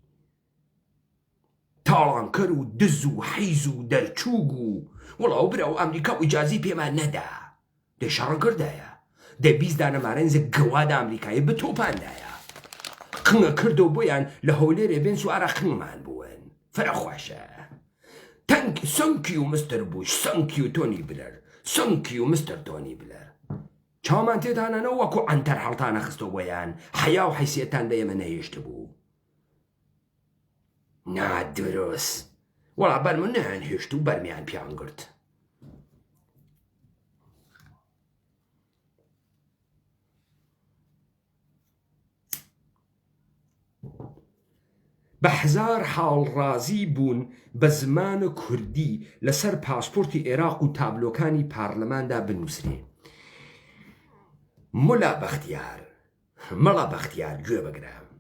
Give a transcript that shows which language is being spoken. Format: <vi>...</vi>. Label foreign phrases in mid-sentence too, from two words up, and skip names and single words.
<ckb>تاڵانکەر و دز و حیز و دەرچووگ و وەڵاو برا و ئەمریکا و ئیجازی پێمان نەدا دەی شەڕەگردایە دەی بیست دانەمارەنزە گەوادا ئەمریکایی بتۆپاندایە قنگە کردو بۆیان لە هەولێرێ بێن سوارە قنگمان بوون فەرەخواشە</ckb> <en>thank you Mister Bush thank you Tony Blair thank you Mister Tony Blair</en> <ckb>چاومان تێدانەوە وەکو ئەنتەر هەڵتانە خستۆ بۆیان حەیا و حیسیەتان دە ئێمە نەهێشت بوو نادروست وەڵا بەرمە نەیان هێشت و بەرمیان پیان گرت بە هەزار حاڵ ڕازی بوون بە زمانە کوردی لەسەر پاسپۆرتی عێراق و تابلۆکانی پارلەماندا بنووسرێ مەڵا بەختیار گوێ بگرە</ckb>